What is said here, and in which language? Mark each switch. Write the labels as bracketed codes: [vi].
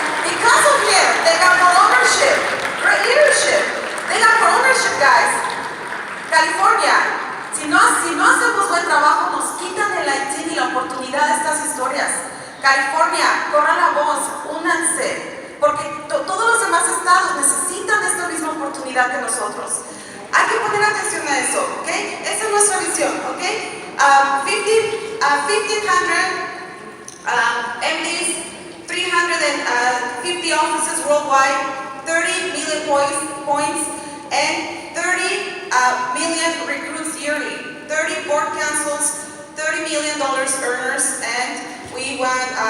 [en] Because of him, they got more ownership, great leadership. They got more ownership, guys. [es] California, si no hacemos buen trabajo, nos quitan el Haití y la oportunidad de estas historias. California, corran la voz, únanse, porque todos los demás estados necesitan esta misma oportunidad que nosotros. Hay que poner atención a eso, ¿ok? Esa es nuestra visión, ¿ok? [en] 1,500 MDs, 350 offices worldwide, 30 million points, and 30 million recruits yearly, 30 board councils, $30 million earners, and we want